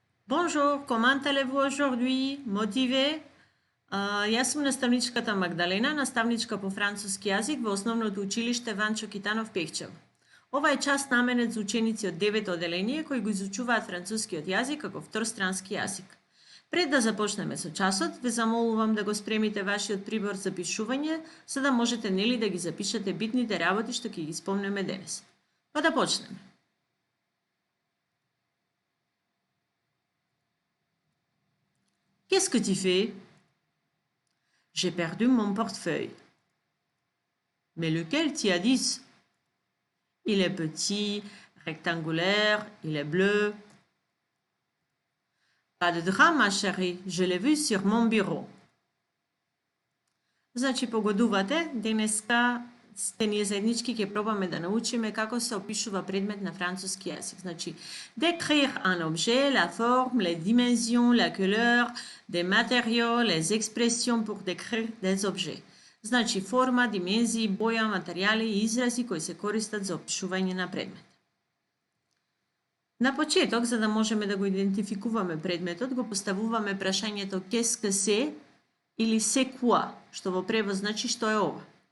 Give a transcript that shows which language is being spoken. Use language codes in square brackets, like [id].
[fr] Bonjour, comment allez-vous aujourd'hui? Motivé? [mk] Јас сум наставничката Магдалена, наставничка по француски јазик во основното училиште Ванчо Китанов Пехчев. Ова е час наменет за ученици од 9 оделение кои го изучуваат францускиот јазик како вторострански јазик. Пред да започнеме со часот, ве замолувам да го спремите вашиот прибор за пишување, за да можете нели да ги запишете битните работи што ќе ги спомнеме денес. Па да почнеме. [fr] Qu'est-ce que tu fais? J'ai perdu mon portefeuille. Mais lequel tu as dit? Il est petit, rectangulaire, il est bleu. Pas de drame, ma chérie, je l'ai vu sur mon bureau. [mk] Значи, погодувате, денеска сте ние заеднички ќе пробаме да научиме како се опишува предмет на француски јазик. [fr] Значи, décrire un objet, la forme, les dimensions, la couleur, des matériaux, les expressions pour décrire des objets. [mk] Значи, форма, димензии, боја, материјали и изрази кои се користат за опишување на предмет. На почеток, за да можеме да го идентификуваме предметот, го поставуваме прашањето [fr] qu'est-ce que c'est [mk] или [fr] c'est quoi, [mk] што во превод значи што е ова.